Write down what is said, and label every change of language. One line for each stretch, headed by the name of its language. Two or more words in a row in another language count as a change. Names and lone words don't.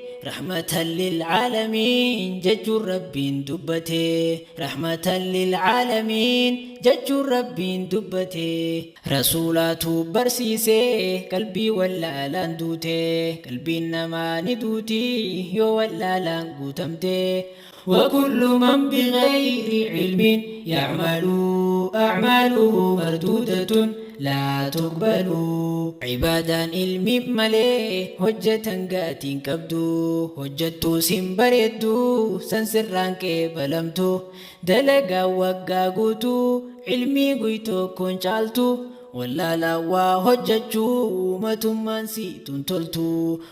Arabic: رحمة للعالمين
Oromo: jechuun Rabbiin dubbate.
Arabic: رحمة للعالمين
Oromo: jechuun Rabbiin dubbate. Rasuulaatu barsiise, qalbii wallaalaan duute. Qalbiin namaa ni duuti yoo wallaalaan guutamte.
Arabic: وكل من بغير علم يعمل أعماله مردودة لا تقبل.
Oromo: Ibaadaan ilmi malee hojjetan gaatiin qabdu. Hojjettuu sin bareeddu, san sirraan qeebalamtu. Dalagaa waggaa guutuu ilmi guytoo kun caaltu. Wallaalaa waa hojjechuu matummaan siituun toltu.